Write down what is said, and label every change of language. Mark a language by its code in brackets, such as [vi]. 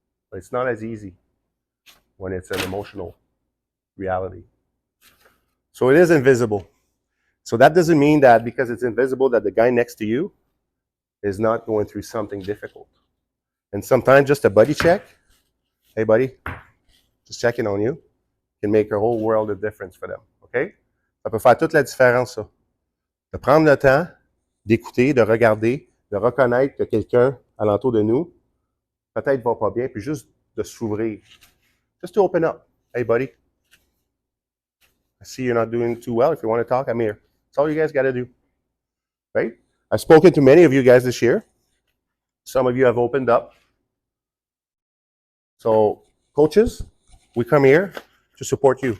[en] But it's not as easy when it's an emotional reality. So it is invisible. So that doesn't mean that because it's invisible that the guy next to you is not going through something difficult. And sometimes just a buddy check, hey buddy, just checking on you, can make a whole world of difference for them. OK? [fr] Ça peut faire toute la différence, ça. De prendre le temps d'écouter, de regarder, de reconnaître que quelqu'un alentour de nous peut-être va pas bien, puis juste de s'ouvrir. [en] Just to open up. Hey buddy, I see you're not doing too well. If you want to talk, I'm here. That's all you guys got to do. Right? I've spoken to many of you guys this year. Some of you have opened up. So, coaches, we come here to support you.